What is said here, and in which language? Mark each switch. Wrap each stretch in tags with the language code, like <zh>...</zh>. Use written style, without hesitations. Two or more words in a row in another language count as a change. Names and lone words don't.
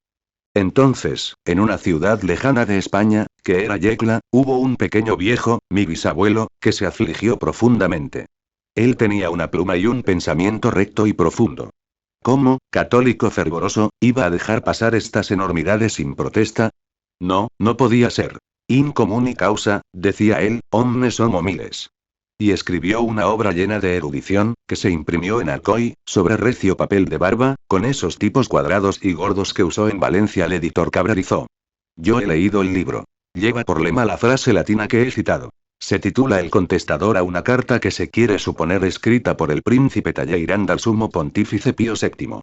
<es>Entonces, en una ciudad lejana de España, que era Yecla, hubo un pequeño viejo, mi bisabuelo, que se afligió profundamente. Él tenía una pluma y un pensamiento recto y profundo. ¿Cómo, católico fervoroso, iba a dejar pasar estas enormidades sin protesta? No, no podía ser.</es> <la>In communi causa,</la> <es>decía él,</es> <la>omnes homo miles.</la> <es>Y escribió una obra llena de erudición, que se imprimió en Alcoy, sobre recio papel de barba, con esos tipos cuadrados y gordos que usó en Valencia el editor Cabrarizó. Yo he leído el libro. Lleva por lema la frase latina que he citado. Se titula El contestador a una carta que se quiere suponer escrita por el príncipe Talleyrand al sumo pontífice Pío VII.</es>